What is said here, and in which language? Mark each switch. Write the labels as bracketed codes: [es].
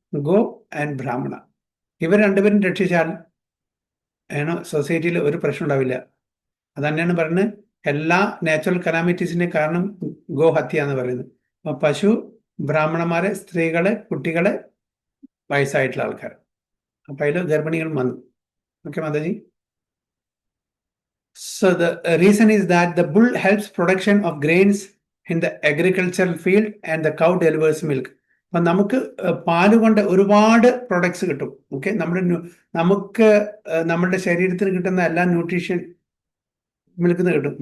[ml] Go and ബ്രാഹ്മണ. ഇവർ രണ്ടുപേരും രക്ഷിച്ചാൽ സൊസൈറ്റിയിൽ ഒരു പ്രശ്നം ഉണ്ടാവില്ല. അത് തന്നെയാണ് പറയുന്നത്, എല്ലാ നാച്ചുറൽ കലാമിറ്റീസിന്റെ കാരണം ഗോഹത്യ എന്ന് പറയുന്നത്. അപ്പൊ പശു, ബ്രാഹ്മണന്മാരെ, സ്ത്രീകളെ, കുട്ടികളെ, വയസ്സായിട്ടുള്ള ആൾക്കാർ, അപ്പൊ അതിൽ ഗർഭിണികളും വന്നു. Okay Mataji. [en] So the reason is that the bull helps production of grains in the agricultural field and the cow delivers milk. [ml] അപ്പൊ നമുക്ക് പാല് കൊണ്ട് ഒരുപാട് പ്രൊഡക്ട്സ് കിട്ടും. ഓക്കെ, നമുക്ക് നമ്മുടെ ശരീരത്തിന് കിട്ടുന്ന എല്ലാ ന്യൂട്രീഷൻ മിൽക്കിന്ന് കിട്ടും.